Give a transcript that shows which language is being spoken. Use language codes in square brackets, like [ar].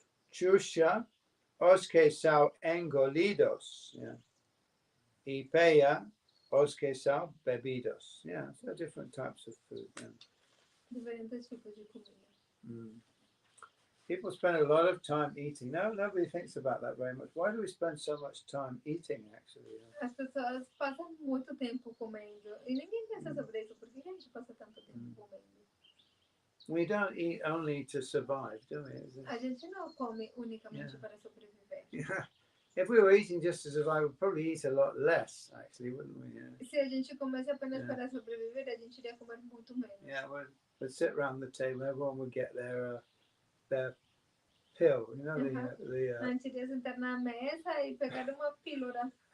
[pt] Chusha os que são engolidos. Yeah. Y peya os que são bebidos. [en] Yeah, so different types of food. Yeah. [pt] Diferentes tipos de comida. [en] People spend a lot of time eating. No, nobody thinks about that very much. Why do we spend so much time eating, actually? [pt] As pessoas passam muito tempo comendo. E ninguém pensa sobre isso. Por que a gente passa tanto tempo comendo? [en] We don't eat only to survive, do we? [pt] A gente não come unicamente para sobreviver. [en] Yeah. If we were eating just to survive, we'd probably eat a lot less, actually, wouldn't we? Yeah. [pt] Se a gente comesse apenas para sobreviver, a gente iria comer muito menos. [en] Yeah, we'd sit around the table. Everyone would get their pill, you know, [pt] A gente iria sentar na mesa e pegar uma pílula.